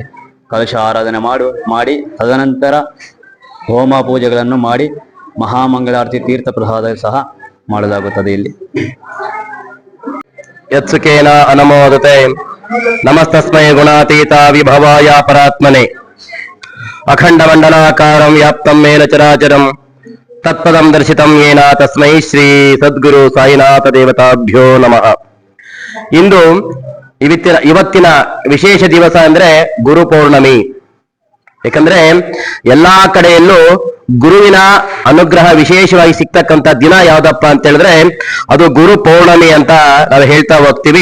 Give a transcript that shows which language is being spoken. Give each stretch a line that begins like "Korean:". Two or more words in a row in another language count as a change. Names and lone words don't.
Kannada: ಕಲಶ ಆರಾಧನೆ ಮಾಡಿ ತದನಂತರ ಹೋಮ ಪೂಜೆಗಳನ್ನು ಮಾಡಿ ಮಹಾಮಂಗಳಾರತಿ ತೀರ್ಥ ಪ್ರಸಾದ ಸಹ ಮಾಡಲಾಗುತ್ತದೆ. ಇಲ್ಲಿ
Sanskrit: ಯತ್ಸುಕೇನ ಅನಮೋದತೆ ನಮಸ್ತಸ್ಮೈ ಗುಣಾತೀತ ವಿಭವಾಯ ಪರಾತ್ಮನೆ ಅಖಂಡ ಮಂಡಲಾಕಾರಂ ವ್ಯಾಪ್ತಂ ಮೇನ ಚರಾಚರಂ ತತ್ಪದಂ ದರ್ಶಿತಂ ಯೇನ ತಸ್ಮೈ ಶ್ರೀ ಸದ್ಗುರು ಸಾಯಿನಾಥ ದೇವತಾಭ್ಯೋ ನಮಃ.
Kannada: ಇಂದು ಇವತ್ತಿನ ವಿಶೇಷ ದಿವಸ ಅಂದ್ರೆ ಗುರು ಪೌರ್ಣಮಿ. ಯಾಕಂದ್ರೆ ಎಲ್ಲಾ ಕಡೆಯಲ್ಲೂ ಗುರುವಿನ ಅನುಗ್ರಹ ವಿಶೇಷವಾಗಿ ಸಿಗ್ತಕ್ಕಂಥ ದಿನ ಯಾವ್ದಪ್ಪ ಅಂತ ಹೇಳಿದ್ರೆ ಅದು ಗುರು ಪೌರ್ಣಮಿ ಅಂತ ನಾವು ಹೇಳ್ತಾ ಹೋಗ್ತೀವಿ.